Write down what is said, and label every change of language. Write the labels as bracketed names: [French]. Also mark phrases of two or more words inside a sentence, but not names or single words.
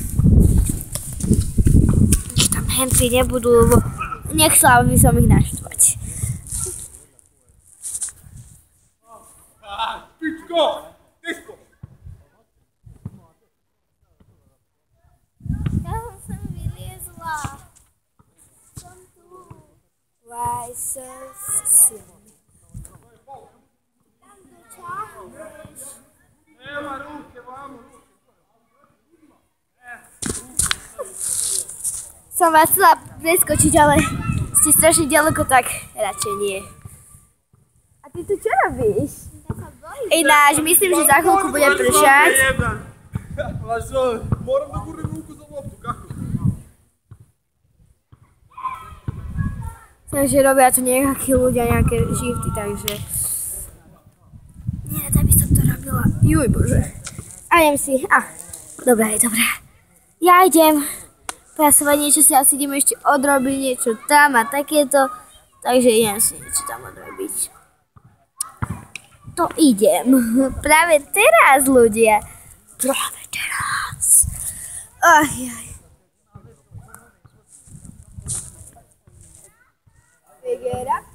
[Slovak] Nech tam henci nebudú, lebo nechcela by som ich naštvať. Pičko! Disko! Ja som vyliezla. Som tu. [English] Why so soon? [Slovak] Tam doťahneš. [Serbian] Nema ruke, vamo ruke. [Slovak] Som vás chcela preskočiť, ale ste strašne ďaleko, tak radšej nie. A ty tu čo robíš? Ináč, myslím, že za chvíľku bude pršať. [Serbian] Moram da gurnem ruku za loptu, kako? [Slovak] Takže robia tu nejakí ľudia, nejaké shifty, takže... Nie, tak by som to robila. Juj bože. A idem si, dobré. Ja idem prasovať niečo, si asi idem ešte odrobiť niečo tam a takéto. Takže idem si niečo tam odrobiť. To idem. Práve teraz, ľudia. Práve teraz. Ajaj. Figura.